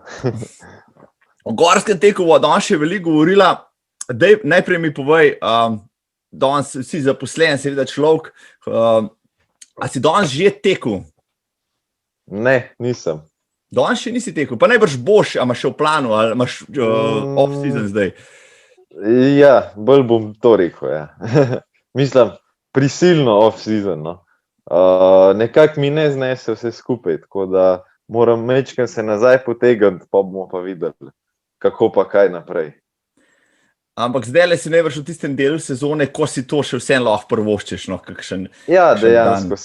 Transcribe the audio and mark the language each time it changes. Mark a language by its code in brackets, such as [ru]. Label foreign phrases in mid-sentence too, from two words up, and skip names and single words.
[sl] O gorskem teku bo danes še veliko govorila. Dej, najprej mi povej, danes si zaposlen, seveda človek, a si danes že tekel? Ne, nisem. Danes še nisi tekel, pa najbrž boš, a imaš še v planu, ali imaš off-season zdaj? Ja, bolj bom to rekel, ja. Mislim, prisilno off-season. No. Nekako mi ne znese vse skupaj, tako da moram mečkam se nazaj potegniti, pa bomo pa videli, kako pa kaj naprej. Ampak zdaj si najbrž v tistem delu sezone, ko si to še vse lahko prvoščeš. No, ja, dejansko.